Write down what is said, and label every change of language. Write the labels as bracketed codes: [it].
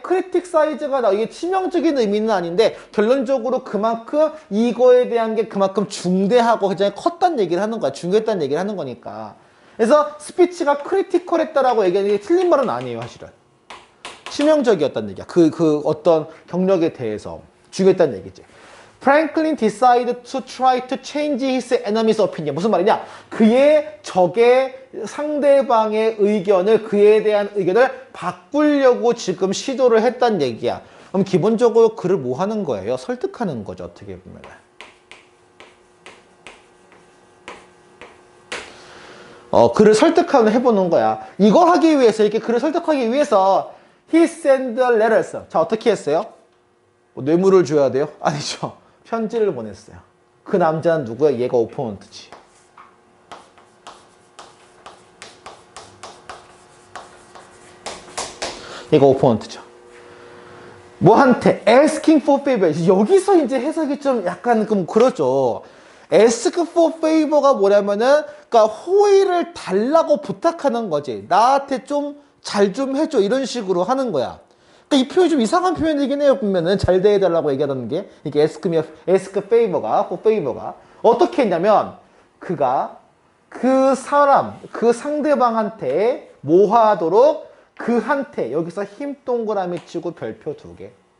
[ko] 크리틱 사이즈가 이게 치명적인 의미는 아닌데 결론적으로 그만큼 이거에 대한 게 그만큼 중대하고 굉장히 컸다는 얘기를 하는 거야. 중요했다는 얘기를 하는 거니까. 그래서 스피치가 크리티컬했다라고 얘기하는 게 틀린 말은 아니에요. 사실은 치명적이었다는 얘기야. 그 어떤 경력에 대해서 중요했다는 얘기지. [en] Franklin decided to try to change his enemy's opinion. [ko] 무슨 말이냐? 그의 적의 상대방의 의견을, 그에 대한 의견을 바꾸려고 지금 시도를 했다는 얘기야. 그럼 기본적으로 그를 뭐 하는 거예요? 설득하는 거죠. 어떻게 보면. 그를 설득하는 해보는 거야. 이거 하기 위해서, 이렇게 그를 설득하기 위해서 [en] he sent letters. [ko] 자, 어떻게 했어요? 뭐 뇌물을 줘야 돼요? 아니죠. 편지를 보냈어요. 그 남자는 누구야? 얘가 오포넌트지. 얘가 오포넌트죠. 뭐한테 [en] asking for favor. [ko] 여기서 이제 해석이 좀 약간 그러죠. [en] ask for favor [ko] 가 뭐냐면은, 그러니까 호의를 달라고 부탁하는 거지. 나한테 좀 잘 좀 해줘. 이런 식으로 하는 거야. 그러니까 이 표현이 좀 이상한 표현이긴 해요. 보면은 잘 대해달라고 얘기하는 게 이게 [en] ask favor [ko] 가 어떻게 했냐면 그가 그 사람, 그 상대방한테 뭐 하도록 그한테 여기서 힘 동그라미 치고 별표 2개.